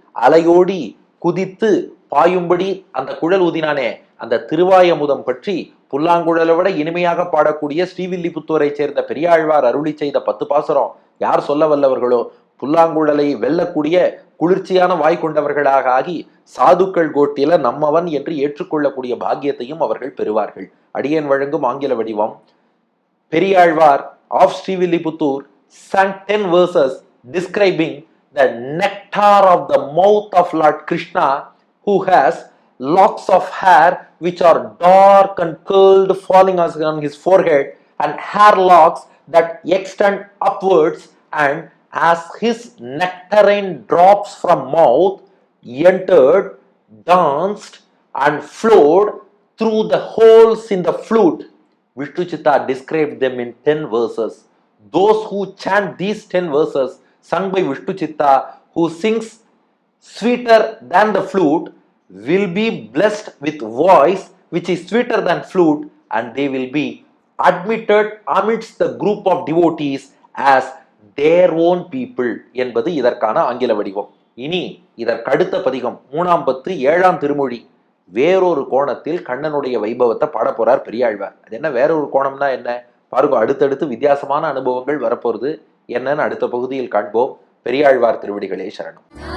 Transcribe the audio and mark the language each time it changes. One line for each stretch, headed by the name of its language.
Tamil: அலையோடி குதித்து பாயும்படி அந்த குழல் ஊதினானே, அந்த திருவாய் அமுதம் பற்றி புல்லாங்குழலை விட இனிமையாக பாடக்கூடிய ஸ்ரீவில்லிபுத்தூரை சேர்ந்த பெரியாழ்வார் அருளி செய்த 10 பாசுரம் யார் சொல்ல வல்லவர்களோ, புல்லாங்குழலை வெல்லக்கூடிய குளிர்ச்சியான வாய் கொண்டவர்களாக ஆகி சாதுக்கள் கோட்டில நம்மவன் என்று ஏற்றுக்கொள்ளக்கூடிய பாக்கியத்தையும் அவர்கள் பெறுவார்கள். அடியேன் வழங்கும் ஆங்கில வடிவம்.
English: Periyalvar of Srivilliputur sang 10 verses describing the nectar of the mouth of Lord Krishna, who has locks of hair which are dark and curled falling on his forehead, and hair locks that extend upwards, and as his nectarine drops from mouth entered, danced and flowed through the holes in the flute. Vishnu Chitta described them in 10 verses. Those who chant these 10 verses sung by Vishnu Chitta, who sings sweeter than the flute, will be blessed with voice which is sweeter than flute, and they will be admitted amidst the group of devotees as their own people
Tamil: என்பது இதற்கான ஆங்கில வடிவம். இனி இதற்கடுத்த பதிகம் 3ஆம் பத்து 7ஆம் திருமொழி வேறொரு கோணத்தில் கண்ணனுடைய வைபவத்தை பாட போறார் பெரியாழ்வார். அது என்ன வேறொரு கோணம்னா என்ன பாருங்க, அடுத்தடுத்து வித்தியாசமான அனுபவங்கள் வரப்போறது என்னன்னு அடுத்த பகுதியில் காண்போம். பெரியாழ்வார் திருவடிகளே சரணம்.